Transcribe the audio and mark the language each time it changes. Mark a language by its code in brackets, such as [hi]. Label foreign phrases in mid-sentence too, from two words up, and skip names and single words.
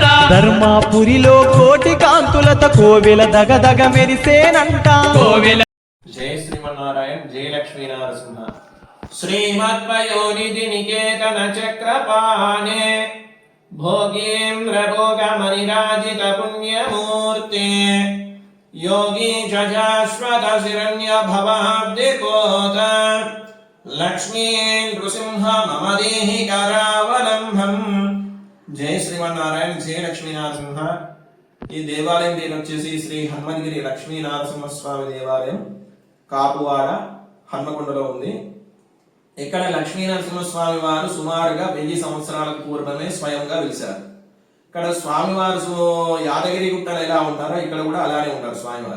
[te] ధర్మాపురిలో కోటి కాంతులతో కోవెల దగదగ మెరిసేనంట. కోవెల [sa] జై శ్రీమన్నారాయణ, జై లక్ష్మీ నరసింహ. శ్రీమద్వయోనిధి నికేతన చక్రపాణే భోగేంద్ర భోగమనిరాజిత పుణ్యమూర్తే योगी शाश्वत शिरण्य भवाब्दिकोत लक्ष्मी नृसिंह मम देहि करावलंबं. जय श्रीमन्नारायण, जय लक्ष्मी नरसिंह. [te] ఈ దేవాలయం పేరు వచ్చేసి శ్రీ హనుమగిరి లక్ష్మీ నరసింహస్వామి దేవాలయం, కాపువాడ హన్మకొండలో ఉంది. ఇక్కడ లక్ష్మీ నరసింహస్వామి వారు సుమారుగా 1000 సంవత్సరాలకు పూర్వమే స్వయంగా వెలిశారు. ఇక్కడ స్వామివారు యాదగిరి గుట్టలు ఎలా ఉంటారో ఇక్కడ కూడా అలానే ఉంటారు స్వామివారు.